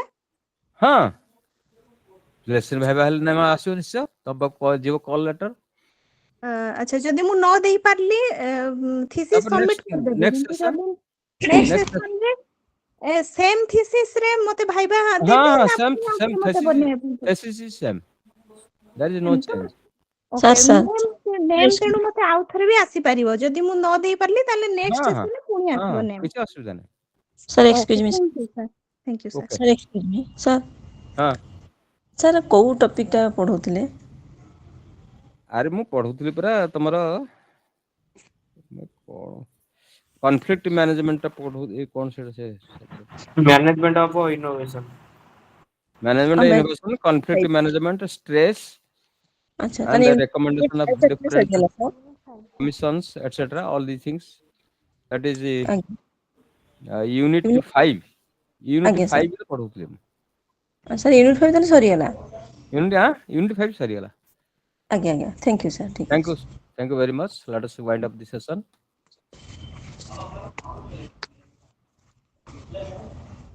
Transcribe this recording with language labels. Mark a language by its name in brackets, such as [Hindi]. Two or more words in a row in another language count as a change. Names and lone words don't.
[Odia] ହଁ ଲେସନ ଭାଇବା ହେଲେ ନାମ ଆସିବ ନିଶ୍ଚୟ। ତମକୁ ଯିବ [English] call letter. [Odia] ଆଚ୍ଛା ଯଦି ମୁଁ ନ ଦେଇ ପାରିଲି ଥିସିସ୍ ତାପରେ ସବମିଟ କରିଦେବି ନେକ୍ସଟ କିନ୍ତୁ ସେସନ ଯଦି [English] next sessionରେ same thesis ରେ [Odia] ମତେ ଭାଇବା ହଁ ଦେବେ ହଁ ନା ସେମ୍ ପୁଣି ଆଉ ସେମ୍ ଥରେ ମତେ ବନେଇବା ପାଇଁ ପଡିବ? [English] thesis is same. There is no change. [Odia] ଓକେ sir. ନେମ୍ ତେଣୁ ମତେ ଆଉ ଥରେ ବି ଆସିପାରିବ ଯଦି ମୁଁ ନ ଦେଇ ପାରିଲି ତାହେଲେ ନେକ୍ସଟ ହଁ ହଁ ସେସନରେ ପୁଣି ଆସିବ ହଁ ନେମ୍। କିଛି ଅସୁବିଧା ନାହିଁ। [English] Sir, excuse me. thank you sir thank you sir. [Odia] ଓକେ [English] Sir, excuse me. Sir, [Odia] ହଁ sir କୋଉ ଟପିକ ଟା ପଢଉଥିଲେ? ଆରେ ମୁଁ ପଢୁଥିଲି ପରା ତମର [English] conflict management ଟା [Odia] ପଢୁ କଣ ସେଟା ସେ [English] Management of innovation. management innovation conflict management stress [Odia] ଆଚ୍ଛା [English] and [Odia] ତାହେଲେ [English] the recommendation of different [Odia] ସରିଗଲା sir? [English] commissions etc. all these things that is [Odia] ଆଜ୍ଞା [English] unit 5 [Odia] ଆଜ୍ଞା sir. ରେ ପଢୁଥିଲି ମୁଁ। sir ୟୁନିଟ୍ 5 ତାହେଲେ ସରିଗଲା? यूनिट 5 ସରିଗଲା। ଆଜ୍ଞା ଆଜ୍ଞା [English] thank you sir [Odia] ଠିକ୍ ଅଛି। [English] Thank you very much. Let us wind up the session.